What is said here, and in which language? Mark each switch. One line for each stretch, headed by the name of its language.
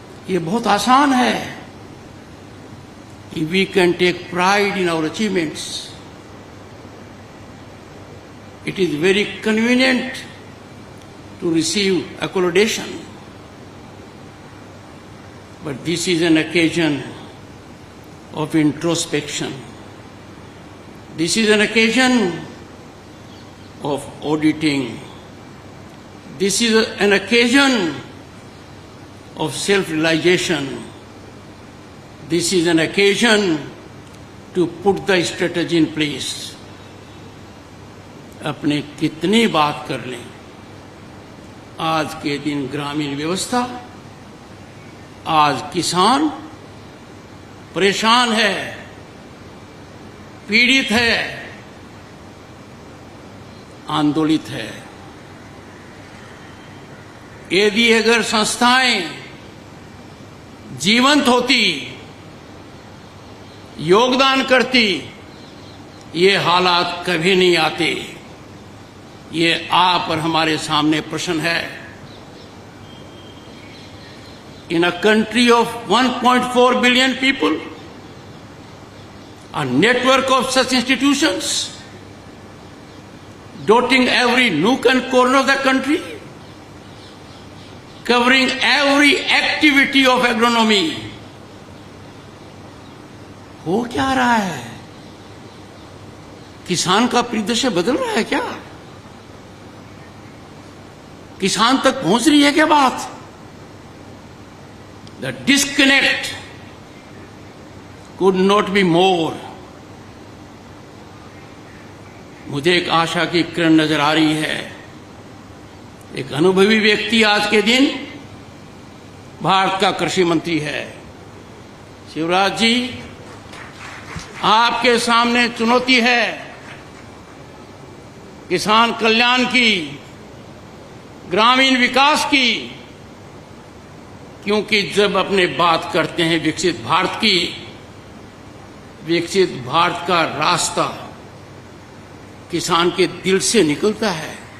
Hindi: ये बहुत आसान है कि
English: We can take pride in our achievements. It is very convenient to receive accommodation, but this is an occasion of introspection. This is an occasion of auditing. This is an occasion of self-realization. This is an occasion to put the strategy in place.
Hindi: अपने कितनी बात कर लें, आज के दिन ग्रामीण व्यवस्था, आज किसान परेशान है, पीड़ित है, आंदोलित है। यदि अगर संस्थाएं जीवंत होती, योगदान करती, ये हालात कभी नहीं आते। ये आप और हमारे सामने प्रश्न है।
English: In a country of 1.4 billion people, a network of such institutions dotting every nook and corner of the country, covering every activity of agronomy,
Hindi: हो क्या रहा है? किसान का परिदृश्य बदल रहा है क्या? किसान तक पहुंच रही है क्या बात?
English: The disconnect could not be more.
Hindi: मुझे एक आशा की किरण नजर आ रही है। एक अनुभवी व्यक्ति आज के दिन भारत का कृषि मंत्री है। शिवराज जी, आपके सामने चुनौती है किसान कल्याण की, ग्रामीण विकास की, क्योंकि जब अपने बात करते हैं विकसित भारत की, विकसित भारत का रास्ता किसान के दिल से निकलता है।